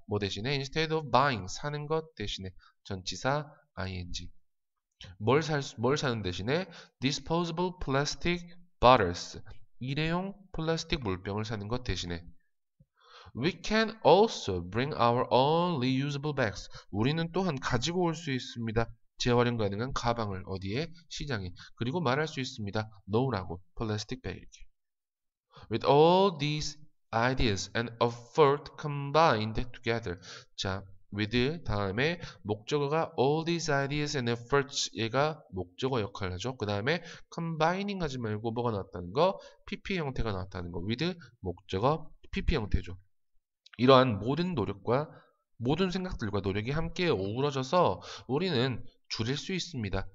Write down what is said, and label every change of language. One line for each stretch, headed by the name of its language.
Korean: 뭐 대신에
English: instead of buying
Korean: 사는 것 대신에 전치사 ing 뭘 사는 대신에
English: disposable plastic bottles
Korean: 일회용 플라스틱 물병을 사는 것 대신에
English: We can also bring our own reusable bags.
Korean: 우리는 또한 가지고 올 수 있습니다. 재활용 가능한 가방을 어디에? 시장에. 그리고 말할 수 있습니다. No라고 플라스틱 bag.
English: With all these ideas and effort combined together.
Korean: 자, with 다음에 목적어가
English: all these ideas and efforts
Korean: 얘가 목적어 역할을 하죠. 그 다음에 combining 하지 말고 뭐가 나왔다는 거? PP 형태가 나왔다는 거. with 목적어 PP 형태죠. 이러한 모든 생각들과 노력이 함께 어우러져서 우리는 줄일 수 있습니다.